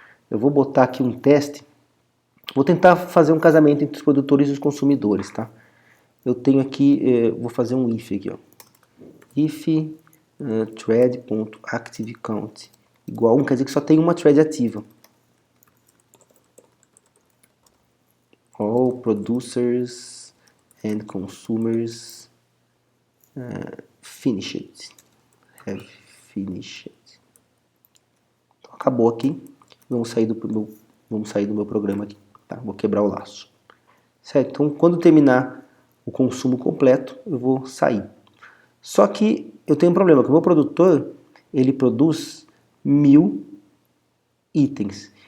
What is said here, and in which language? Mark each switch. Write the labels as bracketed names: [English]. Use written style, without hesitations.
[Portuguese] Eu vou botar aqui um teste. Vou tentar fazer um casamento entre os produtores e os consumidores. Tá? Eu tenho aqui, vou fazer um if aqui. Ó. If thread.activeCount igual a 1, quer dizer que só tem uma thread ativa. [English] All producers and consumers finished. Have finished. [Portuguese] Então, acabou aqui. Vamos sair do meu programa aqui. Tá? Vou quebrar o laço. Certo? Então, quando terminar o consumo completo, eu vou sair. Só que eu tenho um problema, que o meu produtor, ele produz 1000 itens.